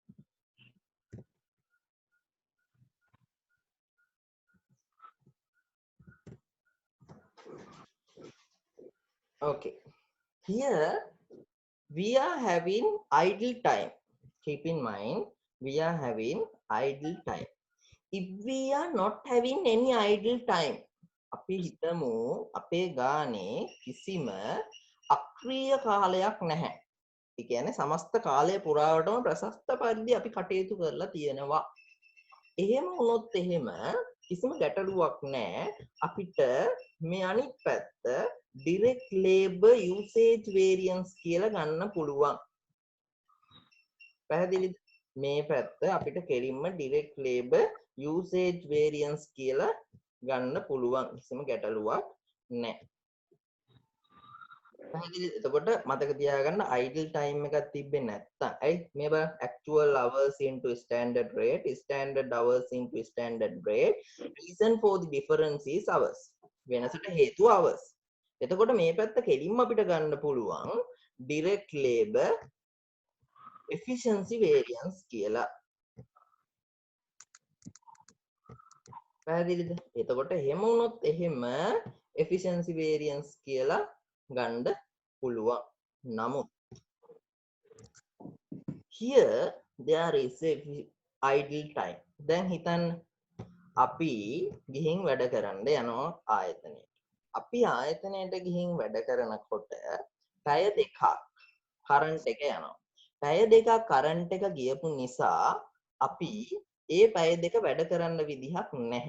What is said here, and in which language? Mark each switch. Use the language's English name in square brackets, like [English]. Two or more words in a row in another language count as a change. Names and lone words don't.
[English] Okay, here we are having idle time. Keep in mind, we are having idle time. If we are not having any idle time, [Sinhala] අපි හිතමු අපේ ගානේ කිසිම අක්‍රීය කාලයක් නැහැ. ඒ කියන්නේ සමස්ත කාලය පුරාවටම ප්‍රශස්ත පරිදි අපි කටයුතු කරලා තියෙනවා. එහෙම වුණොත් එහෙම කිසිම ගැටලුවක් නැහැ. අපිට මේ අනිත් පැත්ත [English] direct labor usage variance [Sinhala] කියලා ගන්න පුළුවන්. පැහැදිලිද? මේ පැත්ත අපිට කෙලින්ම [English] direct labor usage variance [Sinhala] කියලා ගන්න පුළුවන්. කිසිම ගැටලුවක් නැහැ. පැහැදිලිද? එතකොට මතක තියාගන්න [English] idle time [Sinhala] එකක් තිබ්බේ නැත්තම් ඇයි මේ බලන්න [English] actual hours into standard hours into standard rate reason for the difference is hours [Sinhala] වෙනසට හේතුව [English] hours. [Sinhala] එතකොට මේ පැත්ත කෙලින්ම අපිට ගන්න පුළුවන් [English] direct labor efficiency variance [Sinhala] කියලා. පැහැදිලිද? එතකොට එහෙම වුණොත් එහෙම [English] efficiency variance [Sinhala] කියලා ගන්න පුළුවන්. [English] නමුත් here there is a idle time. [Sinhala] දැන් හිතන්න අපි ගිහින් වැඩ කරන්න යනවා ආයතනයට. අපි ආයතනයට ගිහින් වැඩ කරනකොට පැය දෙකක් කරන්ට් එක යනවා. පැය දෙකක් කරන්ට් එක ගියපු නිසා අපි ඒ පැය දෙක වැඩ කරන්න විදිහක් නැහැ.